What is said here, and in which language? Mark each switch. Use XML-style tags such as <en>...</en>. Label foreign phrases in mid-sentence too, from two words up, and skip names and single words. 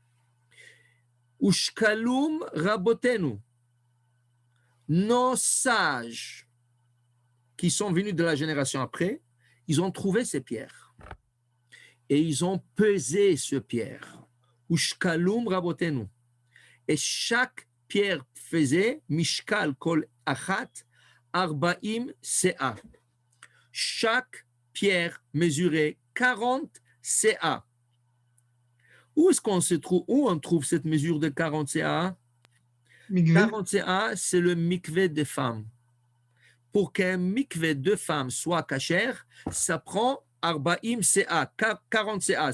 <he>ושקלום רבותינו,</he> <fr>nos sages qui sont venus de la génération après, ils ont trouvé ces pierres et ils ont pesé ces pierres.</fr> <he>ושקלום רבותינו.</he> <fr>Et chaque pierre faisait</fr> <he>משקל כל אחת ארבעים סאה.</he> <fr>Chaque pierre mesurait 40 CA. Où est-ce qu'on se trouve? Où on trouve cette mesure de 40 CA? 40 CA, c'est le mikvé des femmes. Pour qu'un mikvé de femmes soit cachère, ça prend</fr> <he>ארבעים סאה,</he> <fr>40 CA.</fr>